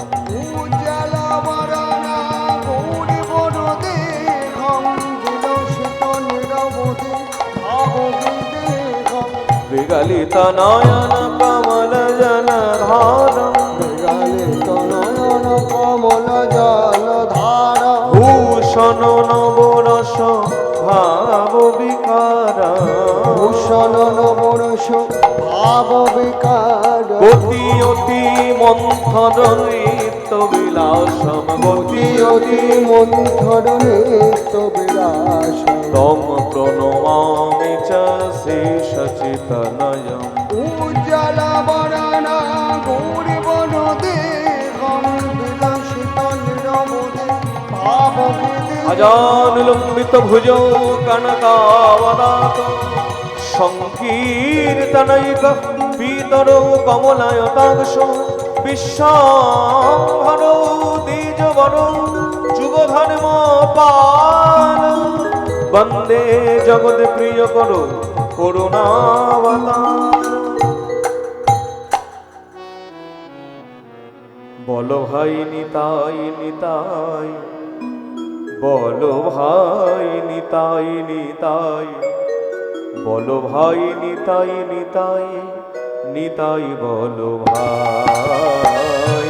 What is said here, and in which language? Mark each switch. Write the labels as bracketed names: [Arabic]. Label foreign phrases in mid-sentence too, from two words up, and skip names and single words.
[Sanskrit] উজ্জ্বলবদনা গৌরীবরদেহং বিলসিত নিরবধি ভাববিদেহং বিগলিত নয়ন কমল জলধারম বিগলিত নয়ন কমল জলধার ভূষণ নবরস ভাব বিকার ভূষণ নবরস ভাব বিকার গতি অতি মন্থর নৃত্য বিলাসম গতি অতি মন্থর নিত্য বিলাস তম প্রণমামি চ শ্রীশচিতনয়ম উজ্জ্বলবদনা গৌরীবরদেহং বিলসিত নিরবধি ভাববিদেহং अजानुलम्बित भुजौ कनकावदात संकीर्तनैक पीतरौ कमलायताक्ष विश्वाम्भरौ द्विजवरौ जुगधर्मपाल वन्दे जगत्प्रियकरो करुणावतार [Bangla] বলো ভাই নিতাই নিতাই বলো ভাই নিতাই নিতাই বলো ভাই নিতাই নিতাই নিতাই বলো ভাই